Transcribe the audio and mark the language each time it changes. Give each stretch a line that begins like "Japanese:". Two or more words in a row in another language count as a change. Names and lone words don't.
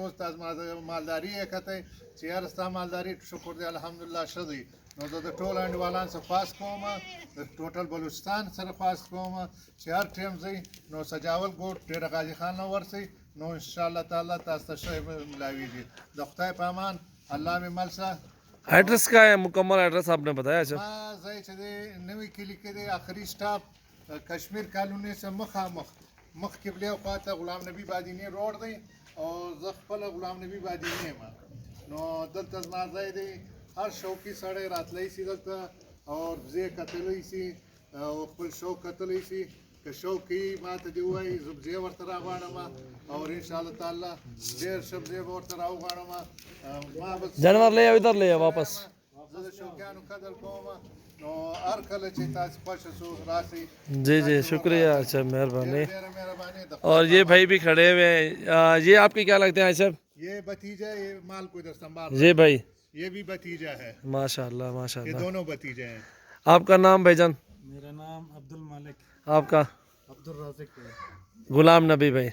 Pashto: اوس تاسو ما د مالداري یې کتی چې یاره ستا مالداري شکر دی الحمدلله ښه دی. نو زه د ټولو انډیوالان سره خواست کوم، د ټوټل بلوچستان سره خواست کوم چې هر ټیم ځئ نو سجاول ګوډ ډېر غازي خان نه ورسئ، نو
Arabic: انشاءالله تعالی
Pashto: تاسو ته ښه ملاویږي. د خدای په امان، الله مې مل شه.
Urdu: ایڈریس کیا ہے، مکمل ایڈریس آپ نے بتایا اچھا?
Pashto: ما ځای چې دی نوي کلي کې دی، آخري سټاپ کشمیر کالوني څخه مخامخ مخ قبله خواته غلام نبی بادینی روډ دی او زه خپل غلام نبی بادینی یم. نو دلته زما ځای دی، هر شوقي سړی راتلی شي دلته او بزې کتلی شي او خپل شوق کتلی شي. که شوق کوي ما ته دې ووایي، زه بزې ورته راغواړم او
Arabic: انشاءالله تعالی
Pashto: ډېر ښه بزې به ورته راوغواړم. ما به
Urdu: جانور لے آؤ، ادھر لے آؤ واپس.
Pashto: زه د شوقیانو قدر کوم. نو هر کله چې تاسو خوښ شو راسئ.
Urdu: جی جی شکریہ، اچھا مہربانی.
Pashto: ډېره مهرباني د
Urdu: اور یہ بھائی بھی کھڑے ہوئے ہیں، یہ آپ کے کیا لگتے ہیں سر? یہ بھتیجا یہ مال کو ادھر سنبھال جی بھائی یہ بھی بھتیجا ہے, माशाल्लाह ये माशाल्लाह. دونوں بھتیجے ہیں. آپ کا نام بھائی جان? میرا نام عبدالمالک आपका? عبدالرازق ہے. غلام نبی بھائی.